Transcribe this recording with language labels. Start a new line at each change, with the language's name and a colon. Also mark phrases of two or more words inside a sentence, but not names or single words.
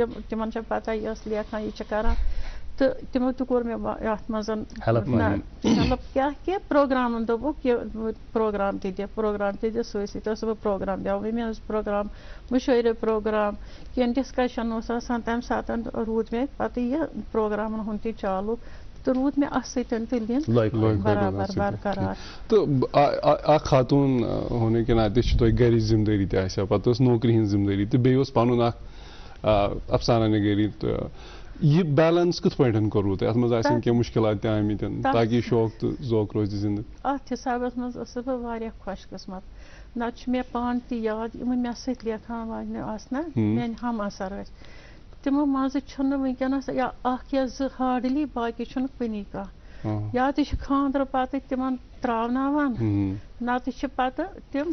Kashmiri: تِمن چھِ پتہ یہِ ٲس لیکھان یہِ چھِ کران تہٕ تِمو تہِ کوٚر مےٚ یتھ منٛز ہیلپ کیٛاہ کہِ پروگرامن دوٚپُکھ یہِ پروگرام تہِ دِ سۭتۍ ٲسٕس بہٕ پروگرام دِوان وۄنۍ اوس پروگرام مُشٲعرٕ پروگرام کینٛہہ ڈسکشن اوس آسان تمہِ ساتہٕ روٗد مےٚ پتہٕ یہِ پروگرامن ہُنٛد تہِ چالوٗ تہٕ روٗد مےٚ اتھ سۭتۍ تہِ لیٖن برابر برقرار تہٕ اکھ خاتوٗن
Urdu: ہونے کے ناطے
Kashmiri: چھِ تۄہہِ گرِچ ذمہٕ دٲری تہِ آسہِ ہا پتہٕ ٲس نوکری ہٕنٛز ذمہٕ دٲری تہٕ بیٚیہِ اوس پنُن اکھ افسانہ نگٲری تہٕ یہ بیلنس کِتھ پٲٹھۍ کوٚروٕ تۄہہِ اتھ منٛز آسن کینٛہہ مُشکلات تہِ آمٕتۍ تاکہِ شوق تہٕ ذوق روزِ زِندٕ اتھ حسابس منٛز ٲسٕس بہٕ واریاہ خۄش قٕسمت نتہٕ چھُ مےٚ پانہٕ تہِ یاد یِم مےٚ سۭتۍ لیکھان واجنہِ آسہٕ نا میٲنۍ ہم اثر ٲسۍ تِمو منٛزٕ چھُنہٕ وٕنکیٚنس یا اکھ یا زٕ ہاڈلی باقٕے چھُنہٕ کُنی کانٛہہ یا تہ خاندر پتہ تمن تراوناوان نتہ چھ پتہ تم